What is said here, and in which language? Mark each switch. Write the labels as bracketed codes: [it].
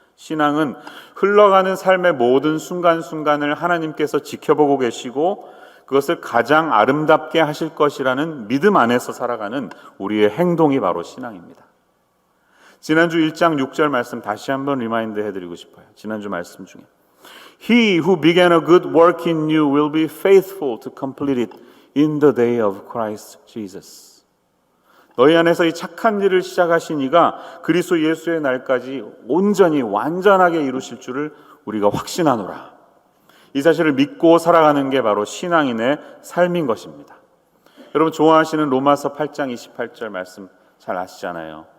[ko] 신앙은 흘러가는 삶의 모든 순간순간을 하나님께서 지켜보고 계시고 그것을 가장 아름답게 하실 것이라는 믿음 안에서 살아가는 우리의 행동이 바로 신앙입니다. 지난주 1장 6절 말씀 다시 한번 리마인드 해드리고 싶어요. 지난주 말씀 중에 [en] He who began a good work in you will be faithful to complete it in the day of Christ Jesus. [ko] 너희 안에서 이 착한 일을 시작하신 이가 그리스도 예수의 날까지 온전히 완전하게 이루실 줄을 우리가 확신하노라. 이 사실을 믿고 살아가는 게 바로 신앙인의 삶인 것입니다. 여러분 좋아하시는 로마서 8장 28절 말씀 잘 아시잖아요.